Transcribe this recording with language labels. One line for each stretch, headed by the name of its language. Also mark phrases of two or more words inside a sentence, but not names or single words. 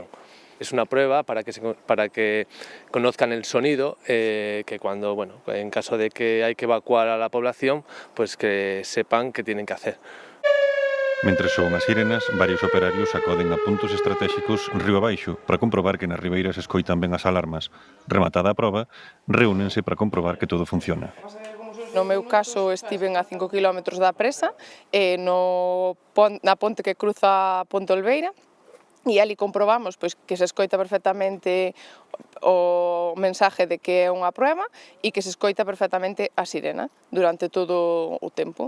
Spanish: Es una prueba para que conozcan el sonido, que cuando, bueno, en caso de que hay que evacuar a la población, pues que sepan qué tienen que hacer.
Galician: Mentre soan as sirenas, varios operarios acoden a puntos estratégicos río abaixo para comprobar que nas ribeiras escoitan ben as alarmas. Rematada a proba, reúnense para comprobar que todo funciona. No meu caso estiven a 5 km da presa, na ponte que cruza Ponte Olveira, e ali comprobamos pois, que se escoita perfectamente o mensaje de que é unha prueba e que se escoita perfectamente a sirena durante todo o tempo.